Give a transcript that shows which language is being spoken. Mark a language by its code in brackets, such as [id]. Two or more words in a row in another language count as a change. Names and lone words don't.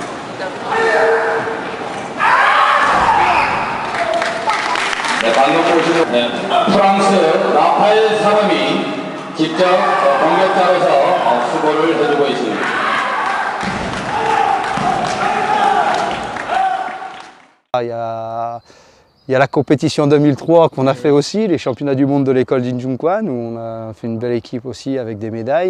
[ko] 방금 보시는 네, 프랑스 라파엘 사람이 직접 공격자로서 수고를 해주고 있습니다. [fr] Il y a la compétition 2003 qu'on a fait aussi, les championnats du monde de l'école d'Injungkwan, où on a fait une belle équipe aussi avec des médailles.